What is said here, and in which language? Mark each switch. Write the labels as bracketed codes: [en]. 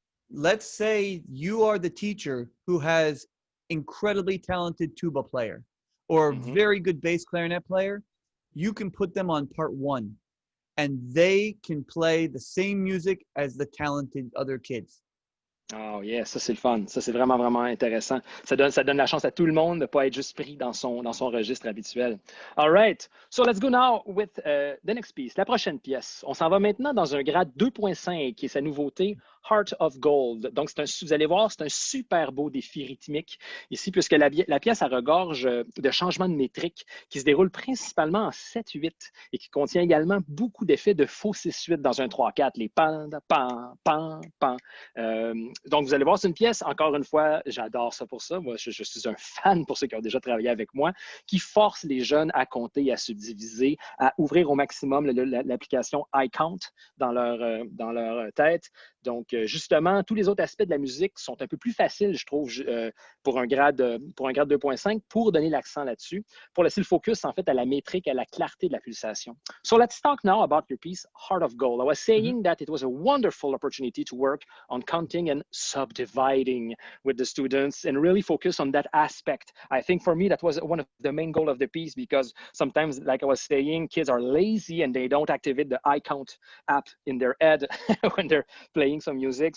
[en] Let's say you are the teacher who has incredibly talented tuba player or very good bass clarinet player. You can put them on part one, and they can play the same music as the talented other kids. [fr] Oh yeah, ça c'est le fun. Ça c'est vraiment intéressant. Ça donne la chance à tout le monde de pas être juste pris dans son registre habituel. [en] All right, so let's go now with the next piece, [fr] la prochaine pièce. On s'en va maintenant dans un grade 2.5 qui est sa nouveauté, Heart of Gold. Donc vous allez voir, c'est un super beau défi rythmique ici puisque la pièce regorge de changements de métrique qui se déroulent principalement en 7-8 et qui contient également beaucoup d'effets de faux 6-8 dans un 3-4, les pan, pan, pan, pan. Donc, vous allez voir, c'est une pièce, encore une fois, j'adore ça pour ça. Moi, je suis un fan pour ceux qui ont déjà travaillé avec moi, qui force les jeunes à compter, à subdiviser, à ouvrir au maximum l'application iCount dans leur tête. Donc, justement, tous les autres aspects de la musique sont un peu plus faciles, je trouve, pour un grade 2.5, pour donner l'accent là-dessus, pour laisser le focus, en fait, à la métrique, à la clarté de la pulsation. [en] So, let's talk now about your piece, Heart of Gold. I was saying that it was a wonderful opportunity to work on counting and subdividing with the students and really focus on that aspect. I think for me, that was one of the main goals of the piece because sometimes, like I was saying, kids are lazy and they don't activate the iCount app in their head when they're playing some music.